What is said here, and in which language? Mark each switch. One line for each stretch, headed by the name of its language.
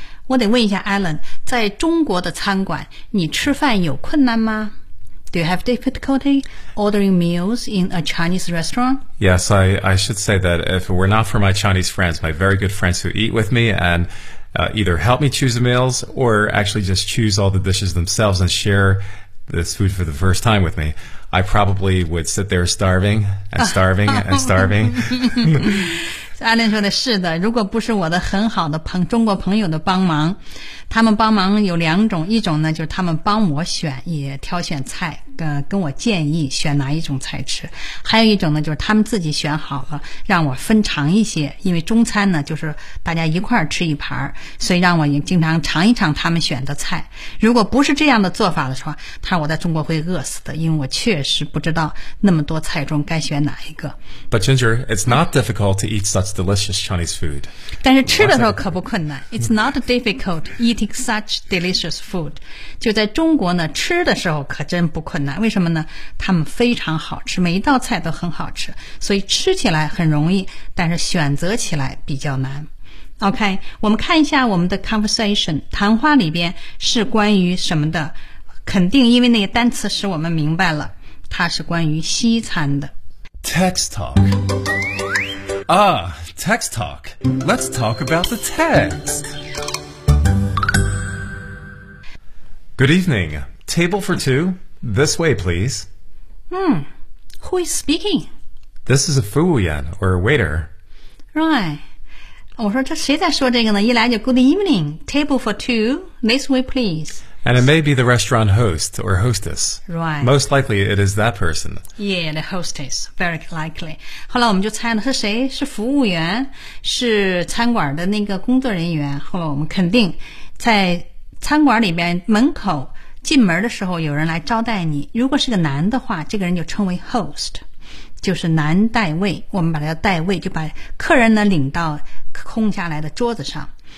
Chinese: 我得问一下 Alan, 在中国的餐馆你吃饭有困难吗？
English: Do you have difficulty ordering meals in a Chinese restaurant? Yes, I should say that if it were not for my Chinese friends, my very good friends who eat with me andeither help me choose the meals or actually just choose all the dishes themselves and share this food for the first time with me, I probably would sit there starving and starving and starving.
Chinese: Alan 说的是的，如果不是我的很好的中国朋友的帮忙，他们帮忙有两种，一种呢就是他们帮我选，也挑选菜，跟我建议选哪一种菜吃，还有一种呢就是他们自己选好了让我分尝一些，因为中餐呢就是大家一块吃一盘，所以让我经常尝一尝他们选的菜。如果不是这样的做法的时候，他说我在中国会饿死的，因为我确实不知道那么多菜中该选哪一个。
English: But Ginger, it's not difficult to eat such delicious Chinese food.
Chinese: 但是吃的时候可不困难。
English: It's not difficult eating such delicious food.
Chinese: 就在中国呢吃的时候可真不困难。为什么呢？他们非常好吃，每一道菜都很好吃，所以吃起来很容易，但是选择起来比较难。 OK, 我们看一下我们的 conversation 谈话里边是关于什么的。肯定因为那个单词使我们明白了，它是关于西餐的。
English: Text talk. Ah, text talk. Let's talk about the text. Good evening. Table for two. This way, please. Who is speaking? This is a服务员, or a waiter.
Chinese: Right. 我说这谁在说这个呢？一来就
English: good evening, table for two, this way, please. And it may be the restaurant host or hostess. Right. Most likely it is that person. Yeah, the hostess, very likely.
Chinese: 后来我们就猜了是谁，是服务员，是餐馆的那个工作人员。后来我们肯定在餐馆里边门口进门的时候有人来招待你，如果是个男的话，这个人就称为 host, 就是男代位，我们把他叫代位，就把客人呢领到空下来的桌子上。